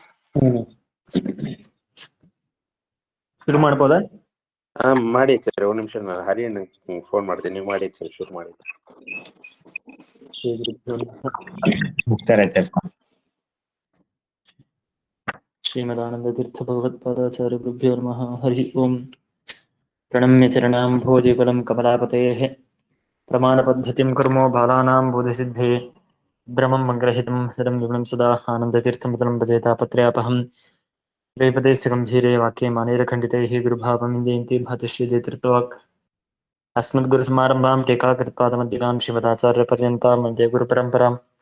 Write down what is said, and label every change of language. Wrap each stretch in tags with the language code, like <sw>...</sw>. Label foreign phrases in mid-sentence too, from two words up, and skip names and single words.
<kn>ಶುರು ಮಾಡ್ಬೋದಾ? ಮಾಡಿ ಆಚಾರ್ಯ. ಒಂದ್ ನಿಮಿಷ, ನಾನು ಹರಿಯಣ್ಣ ಫೋನ್ ಮಾಡ್ತೀನಿ, ನೀವು ಮಾಡಿ ಆಚಾರ್ಯ, ಶುರು ಮಾಡಿ.</kn> <sa>ಶ್ರೀಮದಾನಂದ ತೀರ್ಥ ಭಗವತ್ಪಾದಾಚಾರ್ಯ ಗುರುಭ್ಯೋ ನಮಃ. ಹರಿ ಓಂ. ಪ್ರಣಮ್ಯ ಚರಣಾಂಭೋಜಿಫಲಂ ಕಮಲಾಪತೇಃ ಪ್ರಮಾಣಪದ್ಧತಿಂ ಕುರ್ಮೋ ಬಾಲಾನಾಂ ಬೋಧಸಿದ್ಧೇ ಬ್ರಹ್ಮಂ ಮಂಗ್ರಹಿತಂ ಸದಂ ವಿಮಂ ಸದಾ ಆನಂದತೀರ್ಥಮತಲಂ ಭಜೆ ತಾಪತ್ರಯಾಪಹಂ ವೇಪದೇಸ್ಯ ಗಂಭೀರೆ ವಾಕ್ಯೆ ಮಾನೇರಖಂಡಿತೈಃ ಗುರುಭಾವಂ ಜಯಂತಿ ಭಾತಶ್ರೀದೇತೃತ್ವವಾಕ್ ಅಸ್ಮದ್ಗುರುಸಮಾರಂಭಾಂ ಟೀಕಾಕೃತ್ಪಾದಮಧ್ಯಗಾಂ ಶ್ರೀಮದಾಚಾರ್ಯಪರ್ಯಂತಾಂ ವಂದೇ ಗುರುಪರಂಪರಾಂ.</sa>